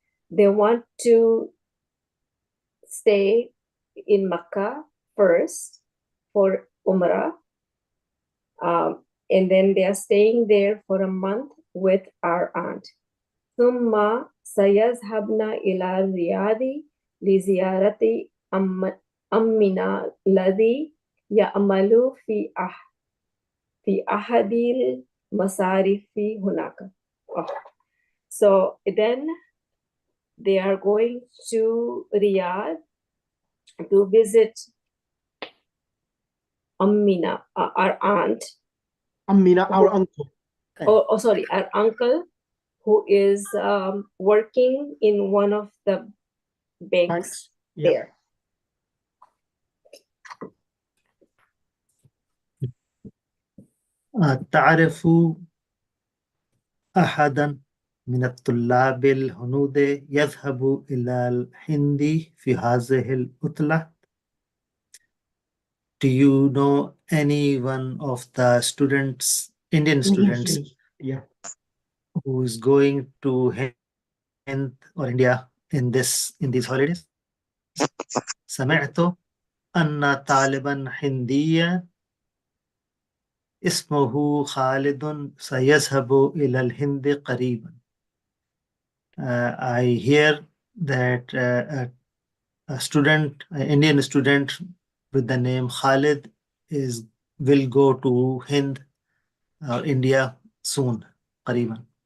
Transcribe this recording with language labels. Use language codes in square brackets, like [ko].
[en] They want to stay in Mecca first for Umrah, and then they are staying there for a month with our aunt. [ar] ثم سيذهبن إلى الرياض لزيارة أمنا الذي يعمل في أحد المصارف هناك. [en] So then they are going to Riyadh to visit Amina, our aunt. Amina, our uncle. Oh, sorry, our uncle, who is working in one of the banks Yeah. there. [ar] تعرف أحدا من الطلاب الهنود يذهب إلى الهند في هذه العطلة? [en] Do you know any one of the students, Indian students, Yeah. who is going to Hind or India in these holidays? [ar] سمعت أن طالبا هنديا اسمه خالد سيذهب إلى الهند قريبا. [en] I hear that a student, an Indian student with the name Khalid will go to Hind or India soon, [ar] قريبا.